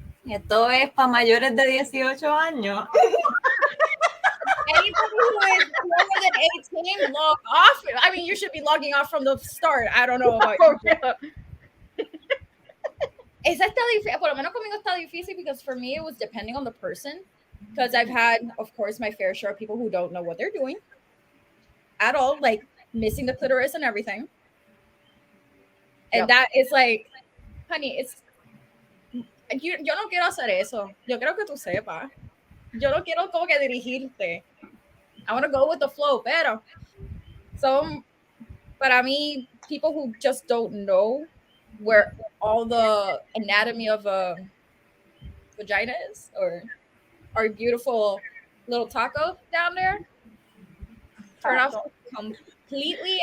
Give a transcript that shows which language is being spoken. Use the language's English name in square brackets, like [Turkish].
[Spanish] Esto es para mayores de 18 años. [English] Anybody who is younger than 18, log off. I mean, you should be logging off from the start. I don't know about you. [Spanish] Esa está difícil. Por lo menos conmigo está difícil [English] because for me it was depending on the person. Because I've had, of course, my fair share of people who don't know what they're doing at all, like missing the clitoris and everything. And that is like, honey, it's [Spanish] yo no quiero hacer eso. Yo quiero que tú sepas. Yo no quiero como que dirigirte. [English] I want to go with the flow, [Spanish] pero para mí, [English] people who just don't know where all the anatomy of a vagina is, or our beautiful little taco down there, turn off completely.